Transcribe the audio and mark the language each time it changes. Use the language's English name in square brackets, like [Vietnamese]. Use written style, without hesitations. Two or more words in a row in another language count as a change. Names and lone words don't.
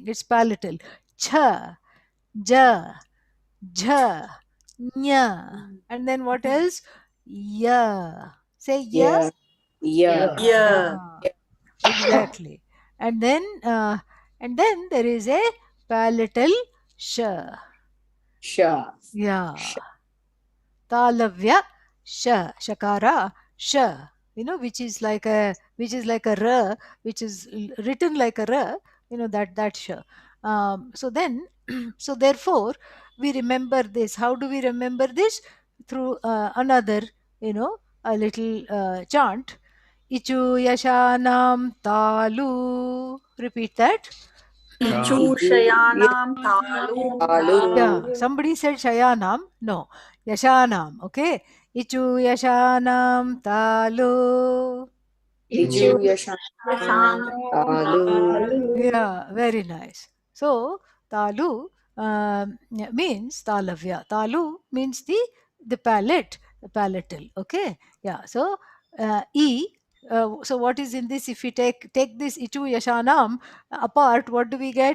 [English] It's palatal. Cha, ja, ja, nya. And then what else? Ya. Say ya. Ah, exactly. And then there is a palatal sh. Yeah. [Sanskrit] तालव्य श, शकार श, [English] which is like a ra, which is written like a ra, that sha. So then so therefore we remember this. How do we remember this? Through another, a little chant. [Sanskrit] इचु यशानाम् तालु. [English] Repeat that. [Sanskrit] इचु शयानम् तालु. [English] Yeah, somebody said shayanam. No, yashanam. Okay. [Sanskrit] इचु यशानाम् तालु. इचु यशानाम् तालु. [English] Yeah, very nice. So talu means talavya. Talu means the palate, the palatal. Okay. Yeah. So e. So what is in this? If we take this [Sanskrit] इचु यशानाम् [English] apart, what do we get?